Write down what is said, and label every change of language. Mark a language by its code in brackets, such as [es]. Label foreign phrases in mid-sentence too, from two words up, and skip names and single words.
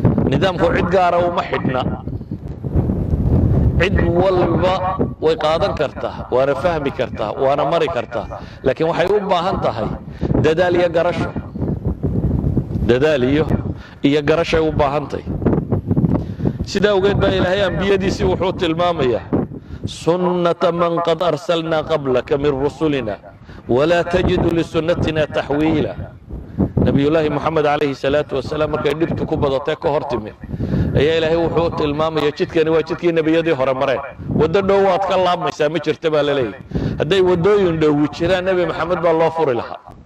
[so] Nidaamku cid gaara uma xidhna. Cid walba way qaadan kartaa, waana fahmi kartaa, waana mari kartaa. Laakiin waxay u baahan tahay dadaal iyo garasho. Dadaal iyo, iyo garashay u baahan tahay. Sidaa awgeed baa Ilaahay ambiyadiisii wuxuu tilmaamayaa, [ar] "سنة من قد أرسلنا قبلك من رسلنا، ولا تجد لسنتنا تحويلا." [so] Nabiyullaahi Muxamed [ar] عليه الصلاة والسلام [so] markay dhibtu ku badatay ka hor timid, ayaa Ilaahay wuxuu tilmaamayaa, "Jidkani waa jidkii nebiyadii hore mareen. Waddo dhow waad ka laabmaysaa ma jirta," baa la leeyahay. Hadday waddooyin dhowi jiraan, Nebi Maxamed baa loo furi lahaa.